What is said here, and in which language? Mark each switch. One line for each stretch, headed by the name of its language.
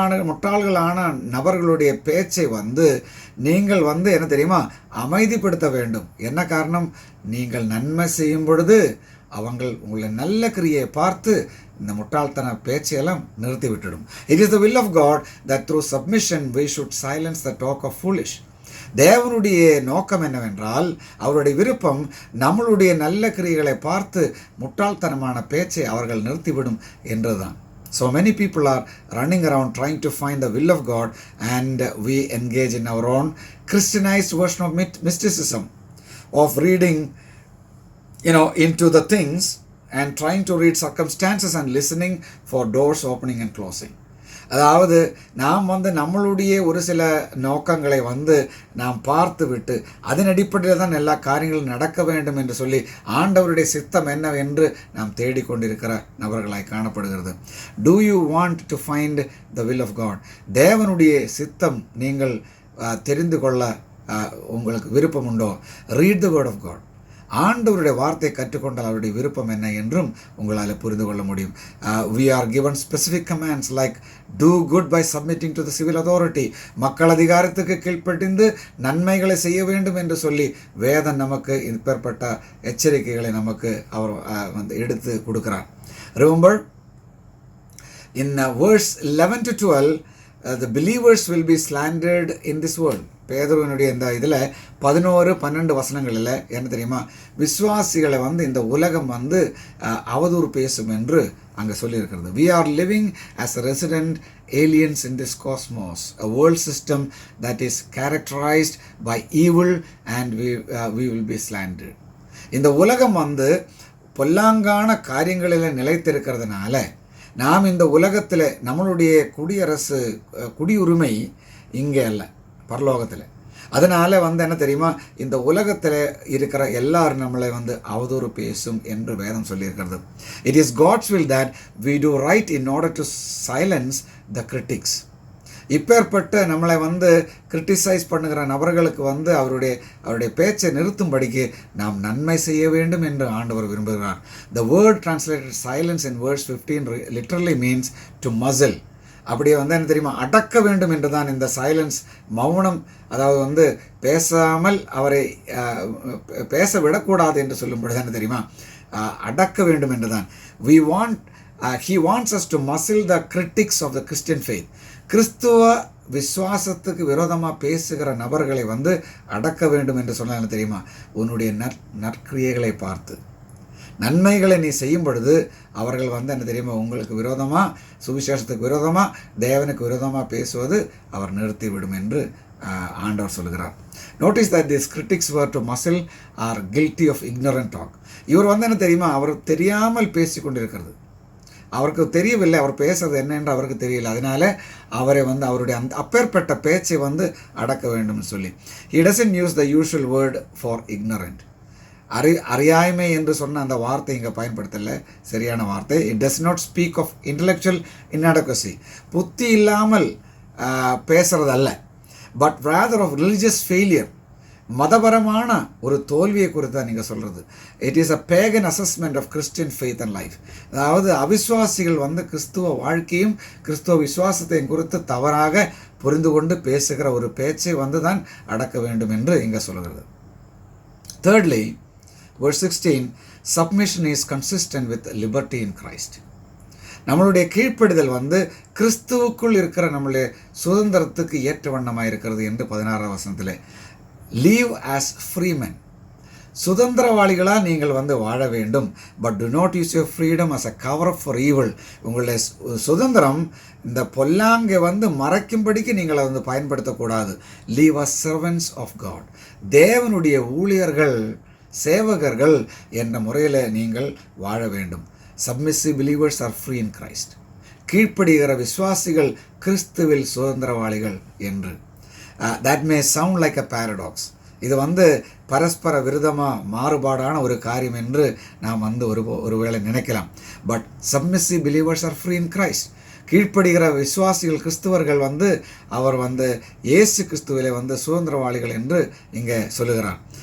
Tamil: முட்டாள்களான நபர்களுடைய பேச்சை வந்து நீங்கள் வந்து என்ன தெரியுமா அமைதிப்படுத்த வேண்டும். என்ன காரணம்? நீங்கள் நன்மை செய்யும் பொழுது அவங்கள் உங்களை நல்ல கிரியை பார்த்து இந்த முட்டாள்தன பேச்சையெல்லாம் நிறுத்தி விட்டுடும்.
English: It is the will of God that through submission we should silence the talk of foolish.
Tamil: தேவனுடைய நோக்கம் என்னவென்றால் அவருடைய விருப்பம் நம்மளுடைய நல்ல கிரியைகளை பார்த்து முட்டாள்தனமான பேச்சை அவர்கள் நிறுத்திவிடும் என்றுதான்.
English: So many people are running around trying to find the will of God, and we engage in our own Christianized version of mysticism, of reading into the things and trying to read circumstances and listening for doors opening and closing.
Tamil: அதாவது நாம் வந்து நம்மளுடைய ஒரு சில நோக்கங்களை வந்து நாம் பார்த்து விட்டு அதன் அடிப்படையில் தான் எல்லா காரியங்களும் நடக்க வேண்டும் என்று சொல்லி ஆண்டவருடைய சித்தம் என்னவென்று நாம் தேடிக்கொண்டிருக்கிற நபர்களாய் காணப்படுகிறது.
English: Do you want to find the will of God?
Tamil: தேவனுடைய சித்தம் நீங்கள் தெரிந்து கொள்ள உங்களுக்கு விருப்பம் உண்டோ?
English: Read the word of God.
Tamil: ஆண்டவருடைய வார்த்தையை கற்றுக்கொண்டால் அவருடைய விருப்பம் என்ன என்றும் உங்களால் புரிந்து கொள்ள முடியும்.
English: We are given specific commands like do good by submitting to the civil authority.
Tamil: மக்கள் அதிகாரத்துக்கு கீழ்ப்படிந்து நன்மைகளை செய்ய வேண்டும் என்று சொல்லி வேதம் நமக்கு இப்பேற்பட்ட எச்சரிக்கைகளை நமக்கு அவர் வந்து எடுத்து கொடுக்கிறார்.
English: Remember in verse 11 to 12 the believers will be slandered in this world.
Tamil: பேதுருவினுடைய இந்த இதில் 11-12 வசனங்களில் என்ன தெரியுமா? விசுவாசிகளை வந்து இந்த உலகம் வந்து அவதூறு பேசும் என்று அங்கே சொல்லியிருக்கிறது.
English: We are living as resident aliens in this cosmos, a world system that is characterized by evil and we will be slandered.
Tamil: இந்த உலகம் வந்து பொல்லாங்கான காரியங்களில் நிலைத்திருக்கிறதுனால நாம் இந்த உலகத்தில் நம்மளுடைய குடியுரிமை இங்கே அல்ல, பரலோகத்தில். அதனால் வந்து என்ன தெரியுமா? இந்த உலகத்தில் இருக்கிற எல்லாரும் நம்மளை வந்து அவதூறு பேசும் என்று வேதம் சொல்லியிருக்கிறது.
English: It is God's will that we do right in order to silence the critics.
Tamil: இப்பேற்பட்ட நம்மளை வந்து கிரிட்டிசைஸ் பண்ணுகிற நபர்களுக்கு வந்து அவருடைய பேச்சை நிறுத்தும்படிக்கு நாம் நன்மை செய்ய வேண்டும் என்று ஆண்டவர் விரும்புகிறார்.
English: The word translated silence in verse 15 literally means to muzzle.
Tamil: அப்படியே வந்து என்ன தெரியுமா? அடக்க வேண்டும் என்று தான் இந்த சைலன்ஸ், மௌனம், அதாவது வந்து பேசாமல் அவரை பேச விடக்கூடாது என்று சொல்லும் பொழுது என்ன தெரியுமா? அடக்க வேண்டும் என்று தான்.
English: We want he wants us to muzzle the critics of the Christian faith.
Tamil: கிறிஸ்துவ விசுவாசத்துக்கு விரோதமாக பேசுகிற நபர்களை வந்து அடக்க வேண்டும் என்று சொன்னால் தெரியுமா, உன்னுடைய நற்கிரியைகளை பார்த்து நன்மைகளை நீ செய்யும் பொழுது அவர்கள் வந்து என்ன தெரியுமா, உங்களுக்கு விரோதமாக, சுவிசேஷத்துக்கு விரோதமாக, தேவனுக்கு விரோதமாக பேசுவது அவர் நிறுத்திவிடும் என்று ஆண்டவர் சொல்கிறார்.
English: Notice that this critics were to muzzle are guilty of ignorant talk.
Tamil: இவர் வந்து என்ன தெரியுமா, அவர் தெரியாமல் பேசி கொண்டிருக்கிறது, அவருக்கு தெரியவில்லை அவர் பேசுறது என்னென்று அவருக்கு தெரியல, அதனால அவரை வந்து அவருடைய அந்த அப்பேற்பட்ட பேச்சை வந்து அடக்க வேண்டும்னு சொல்லி.
English: he doesn't use the usual word for ignorant.
Tamil: அறியாமை என்று சொன்ன அந்த வார்த்தை இங்கே பயன்படுத்தலை, சரியான வார்த்தை.
English: it does not speak of intellectual inadequacy,
Tamil: புத்தி இல்லாமல் பேசுறது அல்ல,
English: but rather of religious failure,
Tamil: மதபரமான ஒரு தோல்வியை குறித்து தான் நீங்கள் சொல்கிறது.
English: It is a pagan assessment of Christian faith and life.
Tamil: அதாவது அவிசுவாசிகள் வந்து கிறிஸ்துவ வாழ்க்கையும் கிறிஸ்துவ விசுவாசத்தையும் குறித்து தவறாக புரிந்து கொண்டு பேசுகிற ஒரு பேச்சை வந்து தான் அடக்க வேண்டும் என்று இங்கே சொல்கிறது.
English: Thirdly, verse 16, submission is consistent with liberty in Christ.
Tamil: நம்மளுடைய கீழ்ப்படிதல் வந்து கிறிஸ்துவுக்குள் இருக்கிற நம்மளுடைய சுதந்திரத்துக்கு ஏற்ற வண்ணமாக இருக்கிறது என்று 16ஆம் வசனத்தில்.
English: live as freemen,
Tamil: சுதந்திரவாளிகளாக நீங்கள் வந்து வாழ வேண்டும்.
English: But do not use your freedom as a cover up for evil.
Tamil: உங்களுடைய சுதந்திரம் இந்த பொல்லாங்கை வந்து மறைக்கும்படிக்கு நீங்கள் அதை வந்து பயன்படுத்தக்கூடாது.
English: live as servants of God,
Tamil: தேவனுடைய ஊழியர்கள், சேவகர்கள் என்ற முறையில் நீங்கள் வாழ வேண்டும்.
English: Submissive believers are free in Christ.
Tamil: கீழ்ப்படுகிற விசுவாசிகள் கிறிஸ்துவில் சுதந்திரவாளிகள் என்று.
English: that may sound like a paradox.
Tamil: இது வந்து பரஸ்பர விருதமாக மாறுபாடான ஒரு காரியம் என்று நாம் வந்து ஒருவேளை நினைக்கலாம்.
English: But submissive believers are free in Christ.
Tamil: கீழ்ப்படுகிற விசுவாசிகள் கிறிஸ்துவர்கள் வந்து அவர் வந்து இயேசு கிறிஸ்துவிலே வந்து சுதந்திரவாளிகள் என்று இங்கே சொல்லுகிறார்.